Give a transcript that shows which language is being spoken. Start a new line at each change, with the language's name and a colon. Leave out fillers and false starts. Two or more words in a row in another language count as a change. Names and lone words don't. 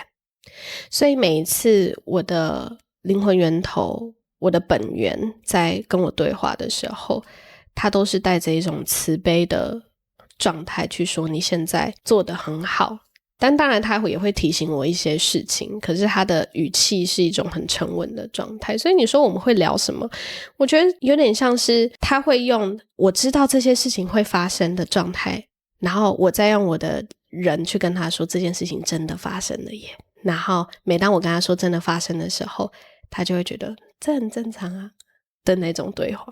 Chinese: 所以每一次我的靈魂源頭，我的本源在跟我對話的時候，他都是帶着一種慈悲的狀態去說你現在做得很好，但當然他也會提醒我一些事情，可是他的語氣是一種很沉穩的狀態。所以你說我們會聊什麼，我覺得有點像是他會用我知道這些事情會發生的狀態，然後我再用我的人去跟他說這件事情真的發生了耶，然後每當我跟他說真的發生的時候，他就會覺得這很正常啊的那種對話。